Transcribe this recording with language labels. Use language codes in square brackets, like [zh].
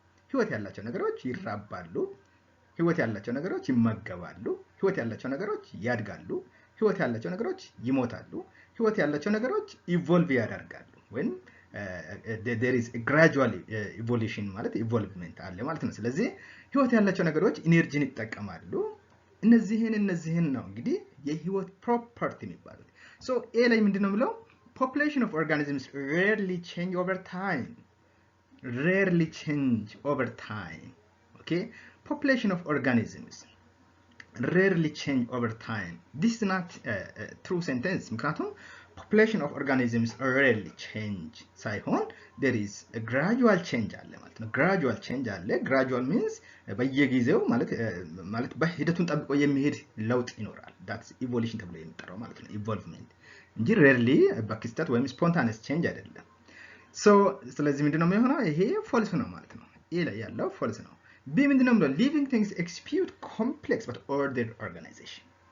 [am] ህይወት ያላቸው ነገሮች ይራባሉ፣ ህይወት ያላቸው ነገሮች ይመገባሉ፣ ህይወት ያላቸው ነገሮች ያድጋሉ፣ ህይወት ያላቸው ነገሮች ይሞታሉ፣ ህይወት ያላቸው ነገሮች ኢቮልቭ ያደርጋሉ ወይም [en] there is a gradual evolution [am] ማለት ኢቮልቭመንት አለ ማለት ነው። ስለዚህ ህይወት ያላቸው ነገሮች ኢነርጂን ይጠቀማሉ። እነዚህን ነው እንግዲህ የህይወት ፕሮፐርቲ የሚባሉት። ሶ ኤ ላይ ምንድነው ብለው [en] population of organisms rarely change over time. Rarely change over time. Okay? Population of organisms rarely change over time. This is not a true sentence. [am] ምክንያቱም [en] population of organisms rarely change [am] ሳይሆን [en] there is a gradual change [am] አለ ማለት ነው። [en] gradual change [am] አለ. [en] gradual means [am] በየጊዜው ማለት በሂደቱን ጠብቆ የሚሄድ ለውጥ ይኖራል። [en] that's evolution [am] ተብሎ የሚጠራው ማለት ነው። evolvement እንጂ rarely በክስተት ወይም [en] spontaneous change [am] አይደለም። so ስለዚህ ምንድነው የሚሆነው? ይሄ false ነው ማለት ነው። ኤ ላይ ያለው false ነው። ቢ ምንድነው ብለው [en] living things execute complex but ordered organization.